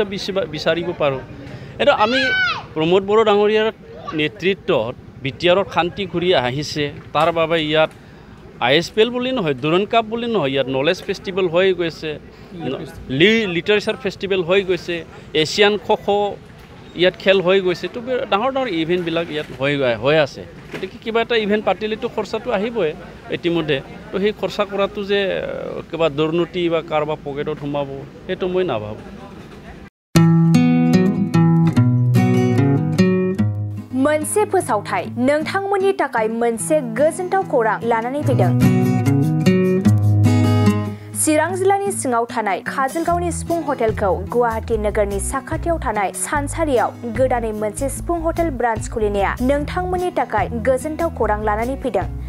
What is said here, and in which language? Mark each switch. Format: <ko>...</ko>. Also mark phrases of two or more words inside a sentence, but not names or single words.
<as>বিচাৰিব পাৰোঁ এইটো আমি প্ৰমোদ বড়ো ডাঙৰীয়াৰ নেতৃত্বত বিটিআৰত শান্তি ঘূৰি আহিছে তাৰ বাবে ইয়াত ISPL বুলি নহয় দুৰণ কাপ বুলি নহয় ইয়াত</as> <en>knowledge festival</en> <as>হৈ গৈছে</as> <en>literature festival</en> <as>হৈ গৈছে এছিয়ান খো ইয়াত খেল হৈ গৈছে তো ডাঙৰ ডাঙৰ ইভেণ্টবিলাক ইয়াত হৈ আছে গতিকে কিবা এটা ইভেণ্ট পাতিলেতো খৰচাটো আহিবই ইতিমধ্যে তো সেই খৰচা কৰাটো যে কিবা দুৰ্নীতি বা কাৰোবাৰ পকেটত সোমাব সেইটো মই নাভাবোঁ</as> <brx>मोनसे फोसावथाय नोंथांमोननि थाखाय मोनसे गोजोनथाव खौरां लानानै फैदों चिरां जिल्लानि सिङाव थानाय काजलगावनि सिफुं हटेलखौ गुवाहाटी नोगोरनि साखाथियाव थानाय सानसारियाव गोदानै मोनसे सिफुं हटेल ब्रान्च खुलिनाया नोंथांमोननि थाखाय गोजोनथाव खौरां लानानै फैदों</brx>